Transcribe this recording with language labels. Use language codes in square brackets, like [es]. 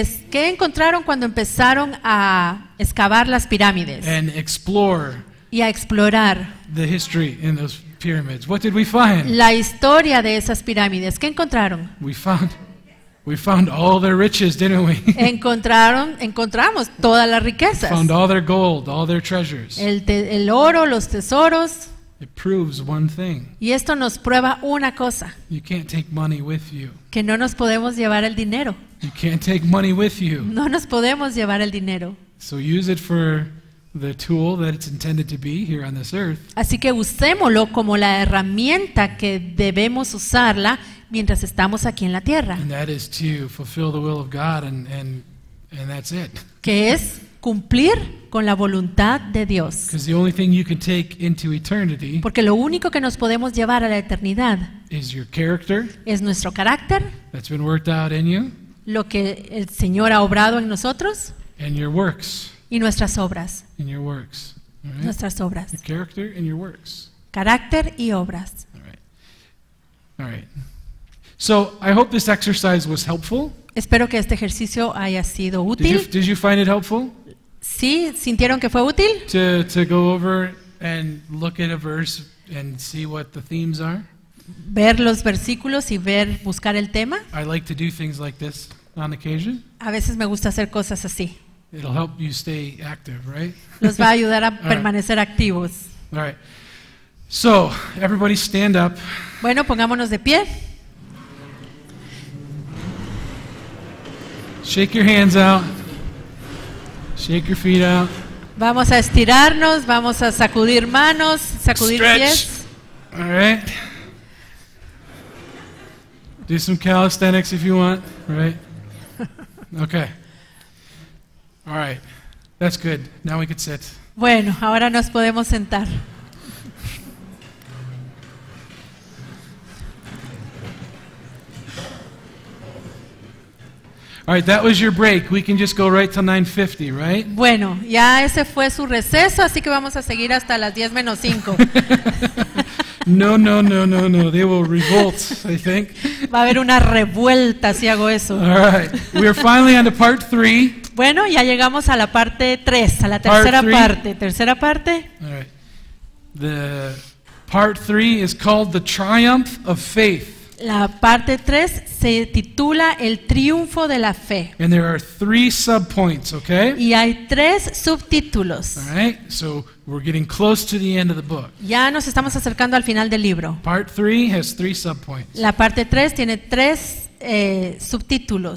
[es] ¿Qué encontraron cuando empezaron a excavar las pirámides [en] And explore [es] y a explorar [en] the history in those pyramids? What did we find? [es] la historia de esas pirámides? ¿Qué encontraron? [en] We found all their riches, didn't we? [es] Encontramos todas las riquezas, [en] Found all their gold, all their treasures. [es] el oro, los tesoros, [en] It proves one thing. [es] y esto nos prueba una cosa, [en] You can't take money with you. [es] que no nos podemos llevar el dinero, [en] You can't take money with you. [es] no nos podemos llevar el dinero. [en] So use it for the tool that it's intended to be here on this earth. [es] Así que usémoslo como la herramienta que debemos usarla mientras estamos aquí en la tierra, [en] And that is to fulfill the will of God and that's it. [es] que es cumplir con la voluntad de Dios. [en] Because the only thing you can take into eternity [es] Porque lo único que nos podemos llevar a la eternidad [en] is your character [es] es nuestro carácter [en] that's been worked out in you, [es] lo que el Señor ha obrado en nosotros [en] and your works. [es] y nuestras obras. [en] And your works. All right? [es] Nuestras obras. [en] Your character and your works. [es] Carácter y obras. [en] All right. All right. So I hope this exercise was helpful. [es] Espero que este ejercicio haya sido [en] Did [es] útil. [en] you find it helpful [es] ¿Sí? ¿Sintieron que fue útil? [en] to go over and look at a verse and see what the themes are? [es] Ver los versículos y buscar el tema. [en] I like to do things like this on occasion. [es] A veces me gusta hacer cosas así. [en] It'll help you stay active, right? [es] Los va a ayudar a [en] right. [es] permanecer activos. [en] All right. So, everybody stand up. [es] Bueno, pongámonos de pie. [en] Shake your hands out. Shake your feet out. [es] Vamos a estirarnos, vamos a sacudir manos, sacudir [en] Stretch. [es] pies. [en] All right. Do some calisthenics if you want, right? Okay. All right. That's good. Now we can sit. [es] Bueno, ahora nos podemos sentar. [en] All right, that was your break. We can just go right till 9:50, right? [es] Bueno, ya ese fue su receso, así que vamos a seguir hasta las 10 menos 5. [en] No. They will revolt, I think. [es] Va a haber una revuelta si hago eso. [en] All right. We are finally on to part 3. [es] Bueno, ya llegamos a la parte 3, a la tercera [en] three. [es] parte. Tercera parte. [en] All right. The part 3 is called The Triumph of Faith. [es] La parte 3 se titula El triunfo de la fe. [en] And there are 3 subpoints, okay? [es] Y hay 3 subtítulos. [en] All right. So we're getting close to the end of the book. [es] Ya nos estamos acercando al final del libro. [en] Part 3 has 3 subpoints. [es] La parte 3 tiene 3 subtítulos.